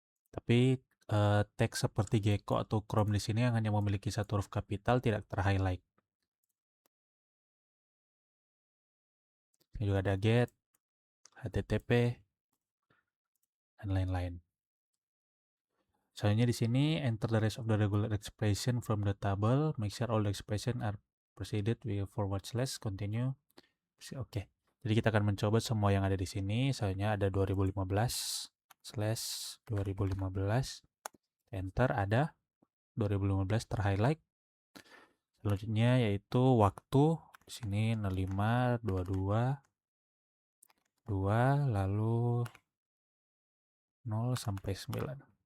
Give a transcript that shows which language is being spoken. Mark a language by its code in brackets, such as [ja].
[id] Tapi teks seperti Gecko atau Chrome di sini yang hanya memiliki satu huruf kapital tidak ter-highlight. Ini juga ada get, HTTP, dan lain-lain. [en] Selanjutnya di sini enter the rest of the regular expression from the table, make sure all the expression are preceded with forward slash, continue. [id] Oke. Jadi kita akan mencoba semua yang ada di sini. Selanjutnya ada 2015 slash 2015, enter, ada 2015 terhighlight. Selanjutnya yaitu waktu, di sini 05 22 2 lalu 0 sampai 9.